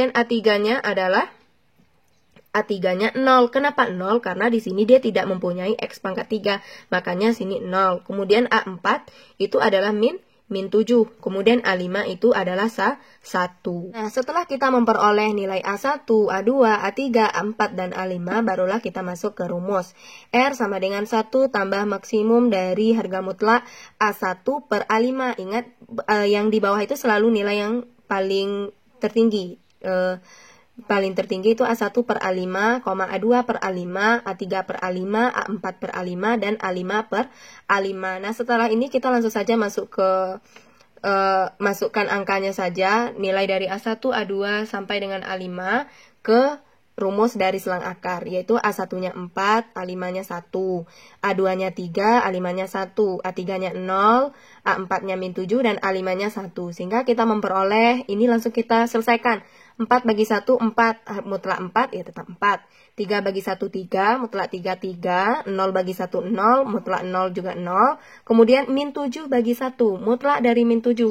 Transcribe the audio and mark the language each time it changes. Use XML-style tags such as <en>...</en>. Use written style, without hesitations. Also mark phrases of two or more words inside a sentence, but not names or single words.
<id>Kemudian A3-nya adalah A3-nya 0. Kenapa 0? Karena di sini dia tidak mempunyai X pangkat 3. Makanya sini 0. Kemudian A4 itu adalah min 7. Kemudian A5 itu adalah 1. Nah, setelah kita memperoleh nilai A1, A2, A3, A4, dan A5, barulah kita masuk ke rumus. R sama dengan 1 tambah maksimum dari harga mutlak A1 per A5. Ingat, yang di bawah itu selalu nilai yang paling tertinggi. Paling tertinggi itu A1 per A5, A2 per A5, A3 per A5, A4 per A5, dan A5 per A5. Nah, setelah ini kita langsung saja masuk ke masukkan angkanya saja, nilai dari A1, A2 sampai dengan A5 ke rumus dari selang akar, yaitu A1-nya 4, A5-nya 1, A2-nya 3, A5-nya 1, A3-nya 0, A4-nya min 7, dan A5-nya 1. Sehingga kita memperoleh, ini langsung kita selesaikan. 4 bagi 1, 4, mutlak 4, ya tetap 4. 3 bagi 1, 3, mutlak 3, 3. 0 bagi 1, 0, mutlak 0 juga 0. Kemudian min 7 bagi 1, mutlak dari min 7.</id>